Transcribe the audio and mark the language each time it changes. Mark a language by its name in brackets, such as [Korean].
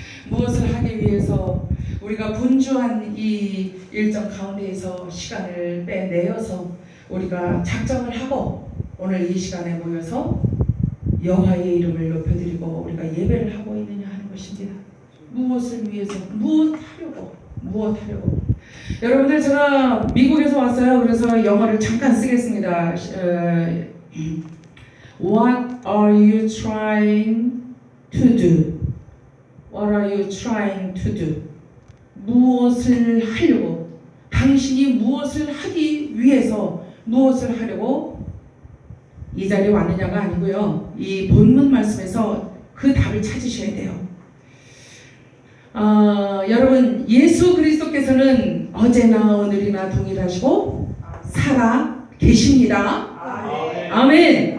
[Korean] 무엇을 하기 위해서 우리가 분주한 이 일정 가운데에서 시간을 빼내어서 우리가 작정을 하고 오늘 이 시간에 모여서 여호와의 이름을 높여드리고 우리가 예배를 하고 있느냐 하는 것입니다. 무엇을 위해서, 무엇하려고. 여러분들, 제가 미국에서 왔어요. 그래서 영어를 잠깐 쓰겠습니다. [English] What are you trying to do? What are you trying to do? [Korean] 무엇을 하려고, 당신이 무엇을 하기 위해서 무엇을 하려고 이 자리에 왔느냐가 아니고요. 이 본문 말씀에서 그 답을 찾으셔야 돼요. 여러분, 예수 그리스도께서는 어제나 오늘이나 동일하시고 살아 계십니다. 아멘.